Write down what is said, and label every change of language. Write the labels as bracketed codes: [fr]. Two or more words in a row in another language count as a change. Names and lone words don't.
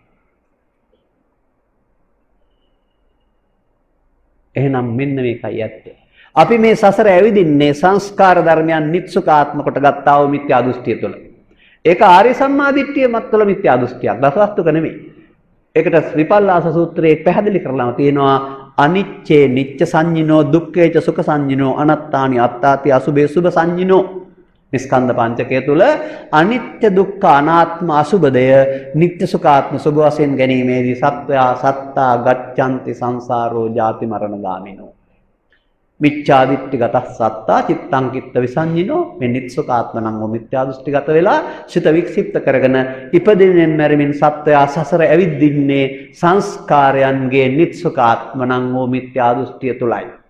[si] එහෙනම් මෙන්න මේකයි ඇත්තේ. අපි මේ සසර ඇවිදින්නේ සංස්කාර ධර්මයන් නිත්සුකාත්ම කොට ගත්තා වූ මිත්‍යා දෘෂ්ටිය තුළ. ඒක ආර්ය සම්මාදිට්ඨිය මත්තල මිත්‍යා දෘෂ්ටියක්. දසවස්තුක නෙමෙයි. ඒකට විපල්ලාස සූත්‍රයේ පැහැදිලි කරලා තියෙනවා [pi] අනිච්චේ නිච්ච සංඤිනෝ දුක්ඛේච සුඛ සංඤිනෝ අනත්තානි අත්තාති අසුභේ සුභ සංඤිනෝ. [si] ස්කන්ධ පංචකය තුල අනිත්‍ය දුක්ඛ අනාත්ම අසුභදය නිත්‍ය සුඛාත්ම සුභ වශයෙන් ගැනීමේදී සත්වයා [pi] සත්තා ගච්ඡanti සංසාරෝ ජාති මරණ ගාමිනෝ. මිච්ඡාදිට්ඨිගත සත්තා චිත්තං කිත්ත විසංඤිනෝ. [si] මේ නිත්සුඛාත්මනම් වූ මිත්‍යා දෘෂ්ටිගත වෙලා සිත වික්ෂිප්ත කරගෙන ඉපදෙමින් මැරෙමින් සත්වයා සසර ඇවිදින්නේ සංස්කාරයන්ගේ නිත්සුඛාත්මනම් වූ මිත්‍යා දෘෂ්ටිය තුලයි.